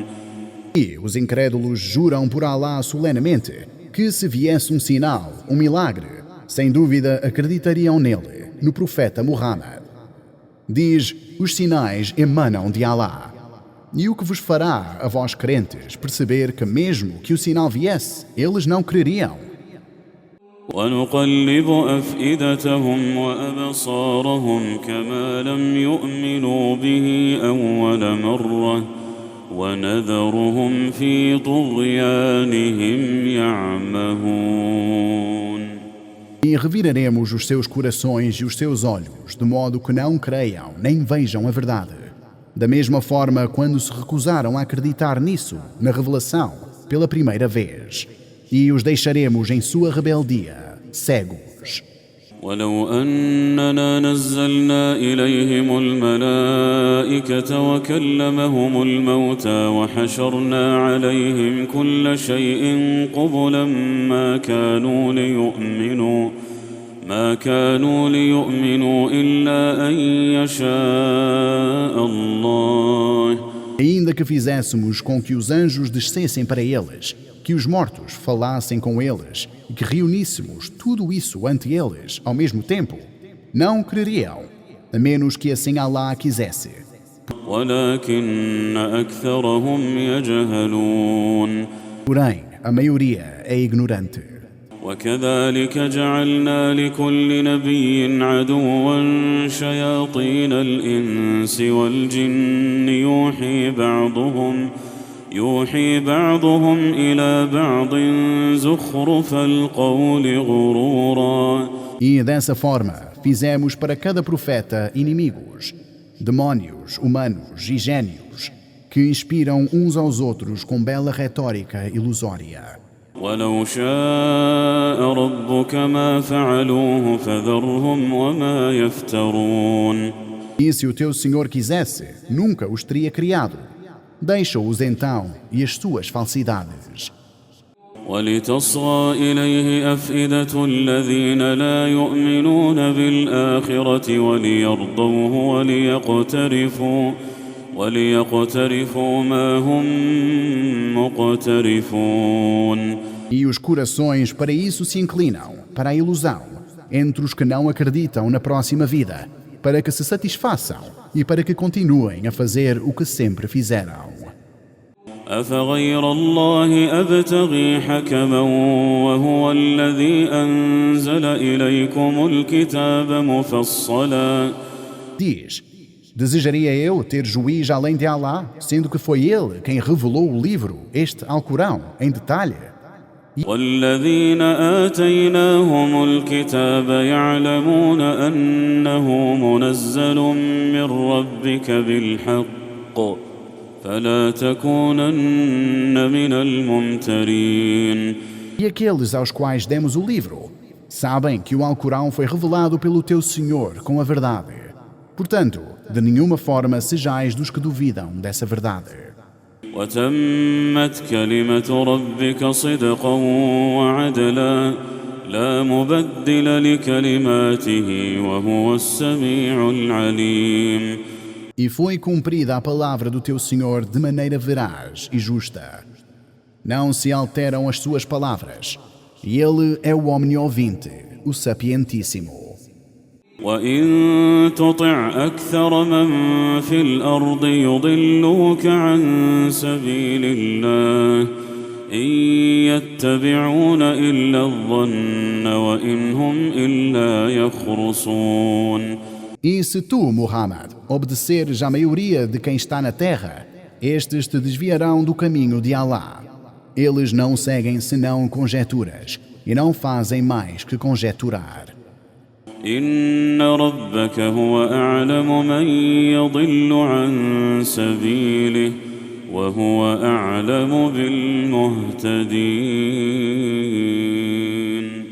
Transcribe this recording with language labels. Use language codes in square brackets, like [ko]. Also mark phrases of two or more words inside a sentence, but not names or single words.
[pt] E os incrédulos juram por Allah solenemente que se viesse um sinal, um milagre, sem dúvida acreditariam nele, no profeta Muhammad. Diz, os sinais emanam de Allah. E o que vos fará, a vós crentes, perceber que mesmo que o sinal viesse, eles não creriam. [ar] ونقلب أفئدتهم وأبصارهم كما لم يؤمنوا به أول مرة ونذرهم في طغيانهم يعمهون. [pt] E reviraremos os seus corações e os seus olhos, de modo que não creiam nem vejam a verdade. Da mesma forma, quando se recusaram a acreditar nisso, na revelação, pela primeira vez. E os deixaremos em sua rebeldia, cegos. [ar] ولو أننا نزلنا إليهم الملائكة وكلمهم الموتى وحشرنا عليهم كل شيء قبلا ما كانوا ليؤمنوا إلا أن يشاء الله. [pt] Ainda que fizéssemos com que os anjos descessem para eles, que os mortos falassem com eles e que reuníssemos tudo isso ante eles ao mesmo tempo, não creriam, a menos que assim Allah quisesse. [ar] ولكن أكثرهم يجهلون. [pt] Porém, a maioria é ignorante. [ar] وكذلك جعلنا لكل نبي عدوا شياطين الإنس والجن يوحي بعضهم إلى بعض زخرف القول غرورا. [pt] E dessa forma fizemos para cada profeta inimigos, demónios, humanos e gênios, que inspiram uns aos outros com bela retórica ilusória. [ar] ولو شاء ربك ما فعلوه فذرهم وما يفترون. [pt] E se o teu Senhor quisesse, nunca os teria criado. Deixa-os então e as suas falsidades. [ar] ولتصغى إليه أفئدة الذين لا يؤمنون بالآخرة وليرضوه وليقترفوا ما هم مقترفون. [pt] E os corações para isso se inclinam, para a ilusão, entre os que não acreditam na próxima vida, para que se satisfaçam e para que continuem a fazer o que sempre fizeram. [ar] أفغير الله أبتغي حكما وهو الذي أنزل إليكم الكتاب مفصلا. [pt] Diz: desejaria eu ter juiz além de Alá, sendo que foi ele quem revelou o livro, este Alcorão, em detalhe. [ar] والذين آتيناهم الكتاب يعلمون أنه منزل من ربك بالحق فلا تكونن من الممترين. [pt] E aqueles aos quais demos o livro sabem que o Alcorão foi revelado pelo teu Senhor com a verdade. Portanto, de nenhuma forma sejais dos que duvidam dessa verdade. [ar] وتمت كلمة ربك صدقا وعدلا لا مبدل لكلماته وهو السميع العليم. [pt] E foi cumprida a palavra do teu Senhor de maneira veraz e justa. Não se alteram as suas palavras. E Ele é o omniovinte, o sapientíssimo. [ar] وإن تطع أكثر من في الأرض يضلوك عن سبيل الله إن يتبعون إلا الظن وإن هم إلا يخرصون. [pt] E se tu, Muhammad, obedeceres à maioria de quem está na terra, estes te desviarão do caminho de Alá. Eles não seguem senão conjecturas e não fazem mais que conjecturar. [ar] إن ربك هو أعلم من يضل عن سبيله وهو أعلم بالمهتدين.